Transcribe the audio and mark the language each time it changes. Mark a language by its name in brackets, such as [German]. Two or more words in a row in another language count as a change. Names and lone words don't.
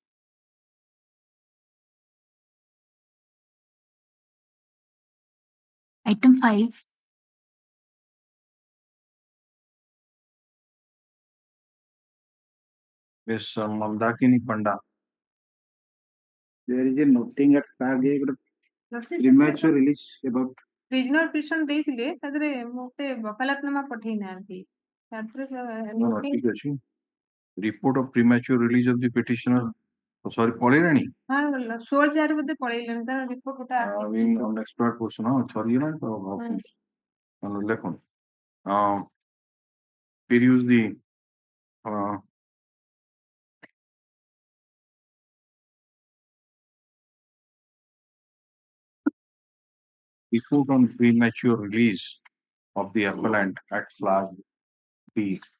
[English] Item 5. Yes, Mandakini Panda. There is a nothing at premature release about Regional petition [Odia] ଦେଇଥିଲେ ତାଦେହରେ ମୋତେ वकालतनामा ପଠେଇ ନାହାନ୍ତି No, ଠିକ ଅଛି. [English] Report of premature release of the petitioner. Sorry, [Odia] ପଳେଇଲାଣି? ହଁ 16 ବୋଧେ ପଳେଇଲେଣି ତାର ରିପୋର୍ଟ ଗୋଟେ [English] Being an expert person, [Odia] ସରିଗଲାଣି ତ ଭାବୁଛି ଲେଖନ୍ତୁ [English] peruse the report on premature release of the appellant at flag B,